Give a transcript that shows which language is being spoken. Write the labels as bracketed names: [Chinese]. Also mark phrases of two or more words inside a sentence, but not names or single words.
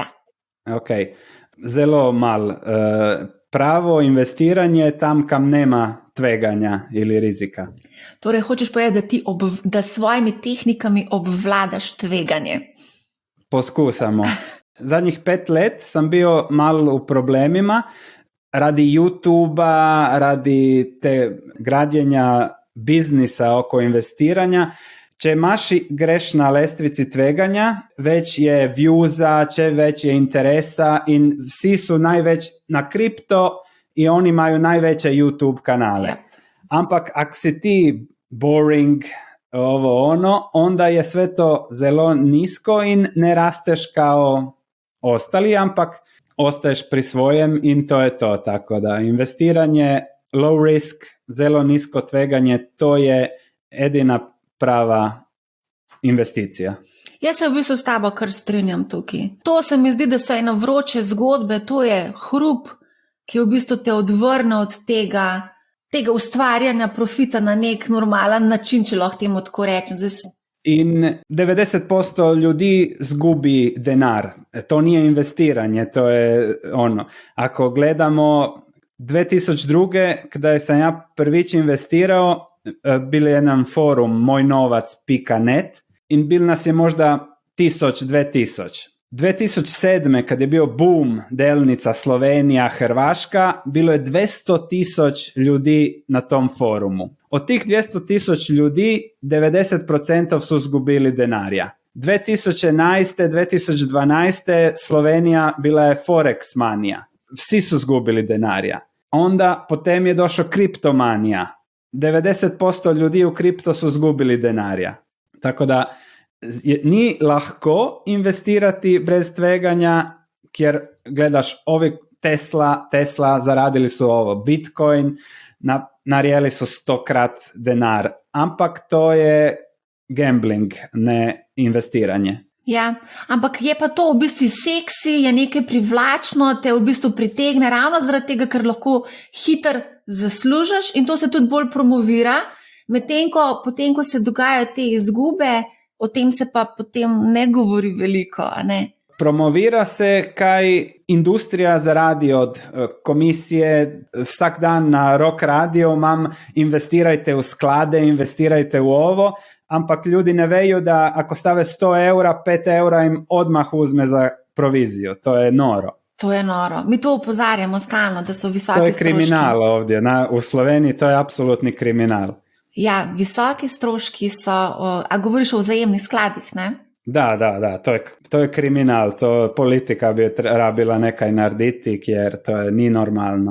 [Slovenian] Ok, zelo mal. [Croatian] Pravo investiranje tam, kam nema tveganja ili rizika. [Slovenian] Torej, hočeš povedati, da svojimi tehnikami obvladaš tveganje? [Croatian] Poskusamo. Zadnjih 5 let sam bio malo u problemima radi YouTube-a, radi te gradjenja biznisa oko investiranja. [Slovenian] Če imaš greš na lestvici tveganja, [Croatian] već je viewza, već je interesa in vsi su najveć na kripto i oni imaju najveće YouTube kanale. Ampak ako si ti boring, onda je sve to zelo nisko in ne rasteš kao ostali, ampak ostaješ pri svojem in to je to. [Slovenian] Tako da investiranje, [English] low risk, [Slovenian] zelo nisko tveganje, to je edina prava investicija. Jaz se v bistvu s tabo kar strinjam tukaj. To se mi zdi, da so ene vroče zgodbe, to je hrup, ki v bistvu te odvrne od tega ustvarjanja profita na nek normalen način, če lahko temu tako rečem. In 90% ljudi zgubi denar. [Croatian] To nije investiranje, to je ono. Ako gledamo 2002. kada sam ja prvič investirao, bil je jedan forum mojnovac.net in bil nas je možda 1000-2000. 2007. kad je bio boom delnica Slovenija, Hrvaška, bilo je 200,000 ljudi na tom forumu. Od tih 200,000 ljudi 90% su zgubili denarja. 2011. 2012. Slovenija bila je Forex manija. Vsi su zgubili denarja. Onda potem je došao kriptomanija. 90% ljudi u kripto su zgubili denarja. Tako da ni lahko investirati brez tveganja, kjer gledaš ovi Tesla, zaradili su ovo, Bitcoin, narijeli su 100-krat denar, ampak to je gambling, ne investiranje. [Slovenian] Ja, ampak je pa to v bistvu seksi, je nekaj privlačno, te v bistvu pritegne ravno zaradi tega, ker lahko hitro zaslužiš in to se tudi bolj promovira, medtem ko potem, ko se dogajajo te izgube, o tem se pa potem ne govori veliko, a ne? [Croatian] Promovira se, kaj industrija zaradi od komisije. [Slovenian] Vsak dan na Rock Radio imam investirajte v sklade, investirajte v ovo, ampak ljudi ne vejo, [Croatian] da ako stave 100 evra, 5 evra im odmah uzme za proviziju. [Slovenian] To je noro. To je noro. Mi to opozarjamo stalno, da so visoki stroški. To je kriminal stroški. [Croatian] ovdje. U Sloveniji to je apsolutni kriminal. [Slovenian] Ja, visoki stroški so, a govoriš o vzajemnih skladih, ne? Da, to je kriminal, to politika bi rabila nekaj narediti, ker to ni normalno.